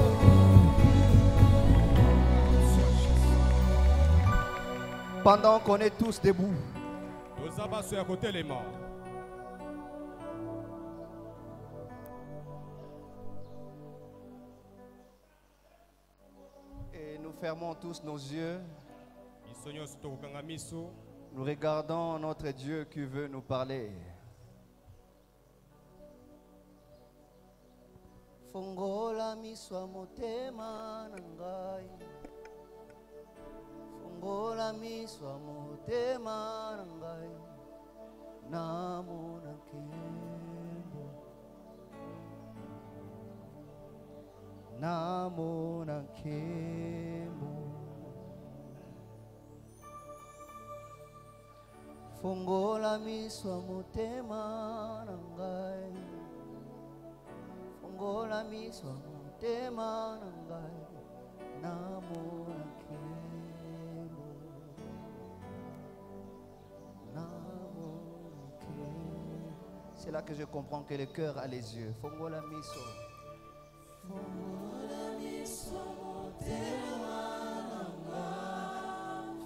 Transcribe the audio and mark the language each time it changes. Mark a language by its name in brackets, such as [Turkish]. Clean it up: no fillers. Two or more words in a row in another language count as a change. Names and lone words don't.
[French] Pendant qu'on est tous debout, et nous fermons tous nos yeux. Nous regardons notre Dieu qui veut nous parler. [Lingala] Fongola miswa motema nangai. Fongola miswa motema nangai. Namo nakembo. Namo nakembo. Fongola miswa motema nangai. Fongola miswa motema nangai. Namo nakembo. Namo nakembo. [French] C'est là que je comprends que le cœur a les yeux. [Lingala] Fongola miswa. Fongola miswa motema nangai.